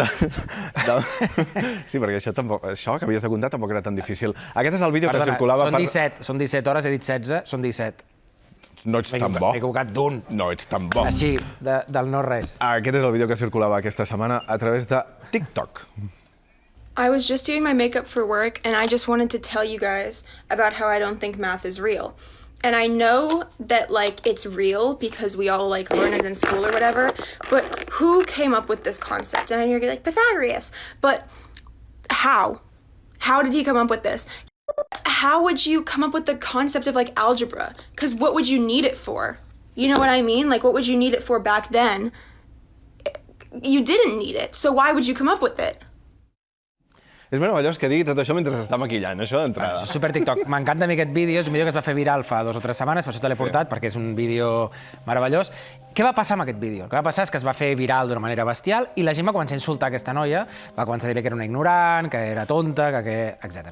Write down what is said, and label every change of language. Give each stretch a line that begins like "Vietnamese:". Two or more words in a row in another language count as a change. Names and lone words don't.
Catalan: Sí, perquè això que havies de comptar tampoc era tan difícil. Aquest és el vídeo que circulava... Són 17 hores, he dit 16, són 17. No ets tan bo. M'he equivocat d'un. No ets tan bo. Així, del no res. Aquest és el vídeo que circulava aquesta setmana a través de TikTok.
English: I was just doing my makeup for work, and I just wanted to tell you guys about how I don't think math is real. And I know that, like, it's real because we all, like, learn it in school or whatever, but who came up with this concept? And you're like, Pythagoras. But how? How did he come up with this? How would you come up with the concept of, like, algebra? Because what would you need it for? You know what I mean? Like, what would you need it for back then? You didn't need it, so why would you come up with it?
Catalan: És meravellós que digui tot això mentre s'està maquillant, això d'entrada. Això és super TikTok. M'encanta a mi aquest vídeo, és un vídeo que es va fer viral fa 2 o 3 setmanes, per això te l'he portat, perquè és un vídeo meravellós. Què va passar amb aquest vídeo? El que va passar és que es va fer viral d'una manera bestial i la gent va començar a insultar aquesta noia, va començar a dir que era una ignorant, que era tonta, etc.